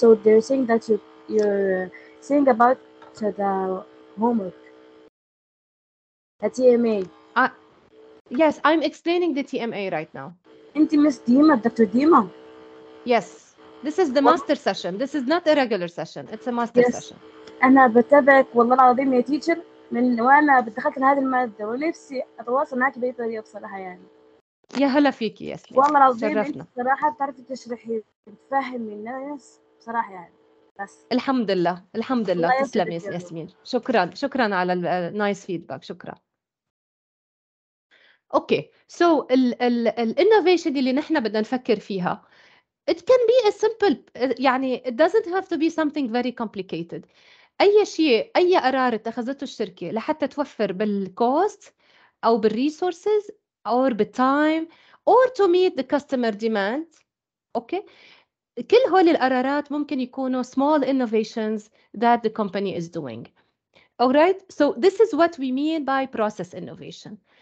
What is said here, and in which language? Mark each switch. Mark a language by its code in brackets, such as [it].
[en] So they're saying that you're saying about the homework, the TMA. Yes, I'm explaining the TMA right now. [ar] أنت Miss Dima, Dr. Dima. [en] Yes, this is the master session. This is not a regular session. It's a master session. [ar] أنا بتابعك والله العظيم يا teacher من وأنا دخلت لهذه المادة، ونفسي أتواصل معك بأي طريقة بصراحة يعني. يا هلا فيكي ياسمين. والله العظيم شرفنا. أنت صراحة بتعرفي تشرحي بتفهمي الناس بصراحة يعني. بس الحمد لله الحمد لله. تسلمي ياسمين. شكرا على النايس فيدباك. شكرا. اوكي سو الانوفيشن اللي نحن بدنا نفكر فيها [en] it can be a simple يعني it doesn't have to be something very complicated. [ar] اي شيء اي قرار اتخذته الشركه لحتى توفر بالكوست او بالريسورسز او بالتايم [en] or to meet the customer demand. [ar] اوكي كل هول القرارات ممكن يكونوا [en] small innovations that the company is doing. All right, so this is what we mean by process innovation.